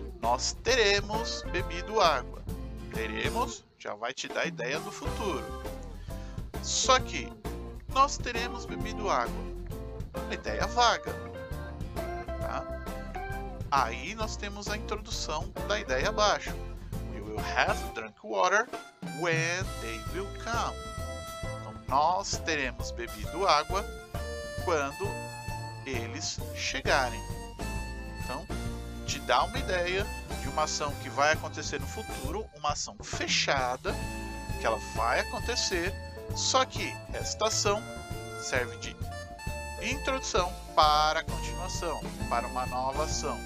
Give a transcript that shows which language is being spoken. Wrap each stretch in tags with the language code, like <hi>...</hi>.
<pt>Nós teremos bebido água. Teremos, já vai te dar a ideia do futuro. Só que, nós teremos bebido água. Uma ideia vaga. Tá? Aí, nós temos a introdução da ideia abaixo.</pt> <en>We will have drunk water when they will come.</en> <pt>Então, nós teremos bebido água quando eles chegarem. Então, te dá uma ideia de uma ação que vai acontecer no futuro, uma ação fechada, que ela vai acontecer, só que esta ação serve de introdução para a continuação, para uma nova ação.</pt>